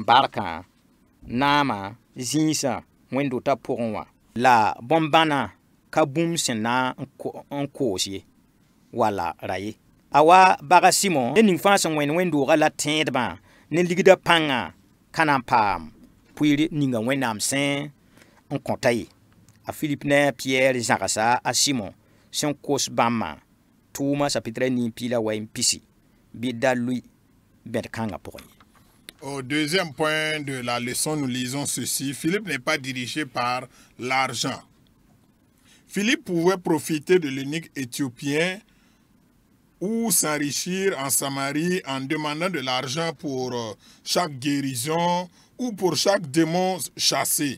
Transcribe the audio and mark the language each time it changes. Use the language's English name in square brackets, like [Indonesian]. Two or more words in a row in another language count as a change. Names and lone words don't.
[Mossi] barkã naamã zĩisã wẽn-dotã pʋgẽ wã la bõn-bãna ka bũmb sẽn na n koos ye wala ra ye a wa baga Simo ne ning fãa sẽn wẽn-doogã la tẽedbã ne ligda pãngã ka na n paam pʋɩɩr ninga Wẽnnaam sẽn n kõta ye a Philippe ne a Pierre zãgsa a Simo sẽn kos bãmbã tʋʋma chapitre 9 pila wa n pisi bɩ da lʋɩ bẽd-kãngã pʋgẽ ye. [French] Au deuxième point de la leçon, nous lisons ceci. Philippe n'est pas dirigé par l'argent. Philippe pouvait profiter de l'eunuque éthiopien ou s'enrichir en Samarie en demandant de l'argent pour chaque guérison ou pour chaque démon chassé.